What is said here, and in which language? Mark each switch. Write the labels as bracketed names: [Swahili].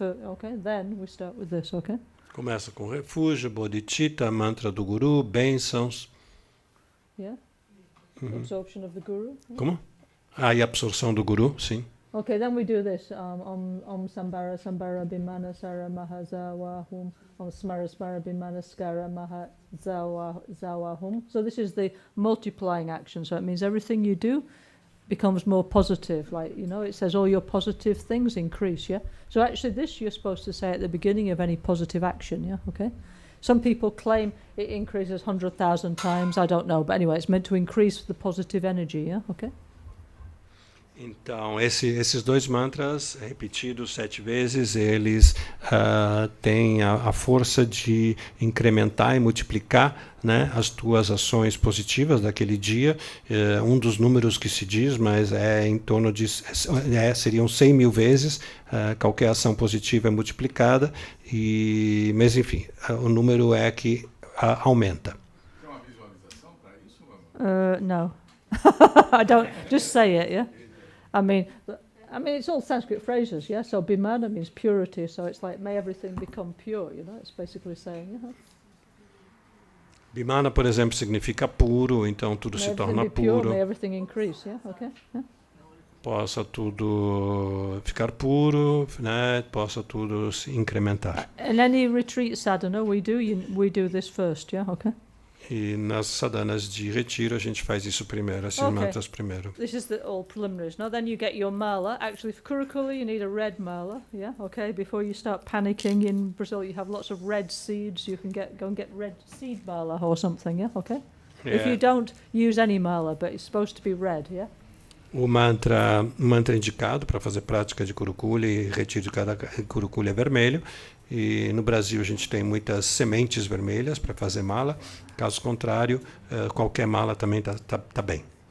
[English] Okay, then we start with this, okay? [Portuguese] Começa com refúgio, bodhicitta, mantra do guru, bênçãos. [English] Yeah? Absorption of the guru. Yeah? [Portuguese] Como? E a absorção do guru, sim. [English] Okay, then we do this. [Sanskrit] Om Sambara Sambara Bimana Sara Mahazawa Hum. Om Smara Smara Bimana Skara Mahazawa Hum. [English] So this is the multiplying action. So it means everything you do becomes more positive. Like, you know, it says all your positive things increase, yeah? So actually this you're supposed to say at the beginning of any positive action, yeah? Okay? Some people claim it increases 100,000 times, I don't know. But anyway, it's meant to increase the positive energy, yeah? Okay? [Portuguese] Então, esses dois mantras, repetidos 7 vezes, eles têm a força de incrementar e multiplicar, né, as tuas ações positivas daquele dia. Um dos números que se diz, mas é em torno de... seriam 100 mil vezes, qualquer ação positiva é multiplicada, mas enfim, o número é que aumenta. Tem uma visualização para isso, Lama? [English] No. I don't... Just say it, yeah? I mean, it's all Sanskrit phrases, yeah? So bimana means purity, so it's like, may everything become pure, you know? It's basically saying, you know? [Portuguese] Bimana, por exemplo, significa puro, então tudo se torna puro. [English] May everything increase, yeah? Okay? Yeah? [Portuguese] Possa tudo ficar puro, né? Possa tudo se incrementar. [English] In any retreat sadhana we do this first, yeah? Okay? [Portuguese] E nas sadhanas de retiro a gente faz isso primeiro, esses mantras primeiro. [English] This is all preliminaries. Now then you get your mala. Actually for Kurukulle you need a red mala, yeah? Okay, before you start panicking. In Brazil you have lots of red seeds. You can go and get red seed mala or something, yeah? Okay? Yeah. If you don't use any mala, but it's supposed to be red, yeah? [Portuguese] O mantra indicado para fazer prática de Kurukulle e retiro de cada Kurukulle é vermelho. E no Brasil a gente tem muitas sementes vermelhas para fazer mala. Caso contrário, qualquer mala também tá bem.